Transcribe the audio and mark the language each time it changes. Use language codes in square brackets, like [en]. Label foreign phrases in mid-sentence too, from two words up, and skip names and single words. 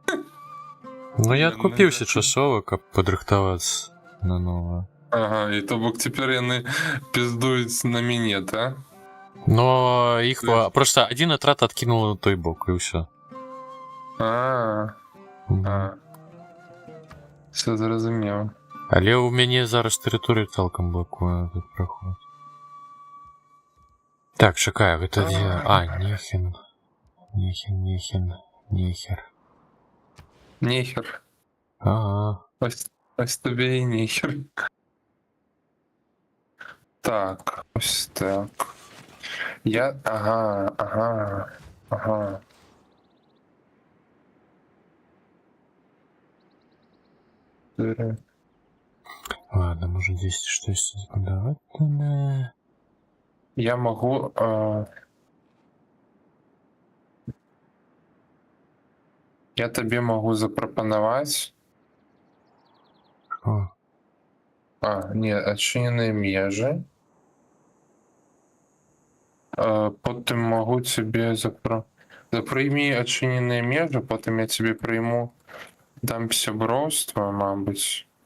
[uk] Ну я откупився часово, каб подрихтуватися на нове. Ага, і то бок тепер вони пиздують на мінет, а? Но їх просто [ru] один отряд откинул [uk] на той бок, і все. Все зрозуміло. [be] Але у мяне зараз тэрыторыя цалкам блокуе тут проход. Так, чакай, гэта дзе... А, Нехен. [ru] Нехер. Нехер. Ага. [uk] Ось тобі і нехер. Так, ось так. Ага. 4. [ru] Ладно, может здесь что-то подавать? Я могу... я тебе могу [uk] запропонувати... О, Ні, отчиненые межи. Потім могу тебе заприйми отчиненые межи, потім я тебе прийму дам сябровство, мабуть.